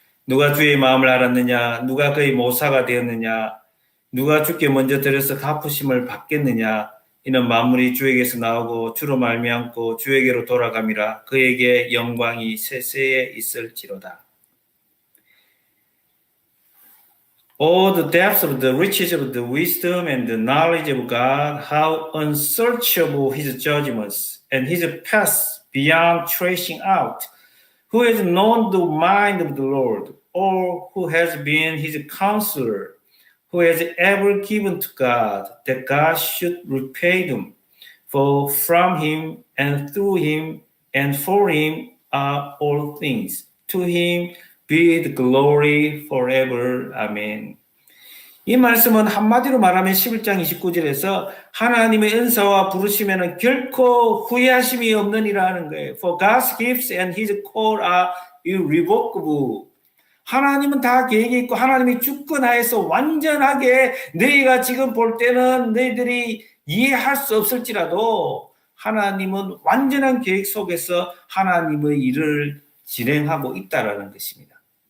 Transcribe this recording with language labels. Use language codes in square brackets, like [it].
[ko] 누가 주의 마음을 알았느냐? 누가 그의 모사가 되었느냐? 누가 주께 먼저 들여서 갚으심을 받겠느냐? 이는 만물이 주에게서 나오고 주로 말미암고 주에게로 돌아감이라. 그에게 영광이 세세에 있을지로다. [en] Oh, the depths of the riches of the wisdom and the knowledge of God, how unsearchable his judgments and his paths beyond tracing out. Who has known the mind of the Lord, or who has been his counselor? Who has ever given to God that God should repay them? For from him and through him and for him are all things. To him be the glory forever. [ko] 아멘. 이 말씀은 한마디로 말하면 11장 29절에서 하나님의 은사와 부르심에는 결코 후회하심이 없느니라 하는 거예요. [en] For God's gifts and his call are irrevocable. [ko] 하나님은 다 계획이 있고 하나님이 주권하에서 완전하게 너희가 지금 볼 때는 너희들이 이해할 수 없을지라도 하나님은 완전한 계획 속에서 하나님의 일을 진행하고 있다라는 것입니다.